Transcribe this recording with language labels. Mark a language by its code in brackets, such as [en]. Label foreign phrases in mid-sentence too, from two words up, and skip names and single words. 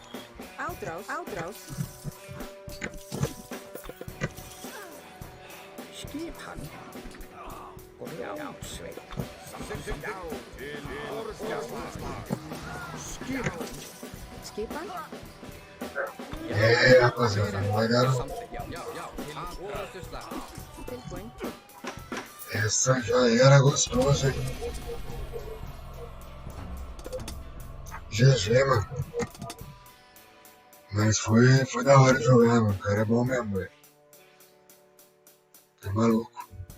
[is] Ádrás. skipan og ljánsveit. Samþykkt. Já, til orrustuslag. Skipan. Skipan? [pt] Rapaziada, não vai dar não. [is] Til orrustuslag. Tilbúin. [pt] Essa já era gostosa, hein? GG, mano. Mas foi da hora de jogar, mano. O cara é bom mesmo, velho. Tá maluco.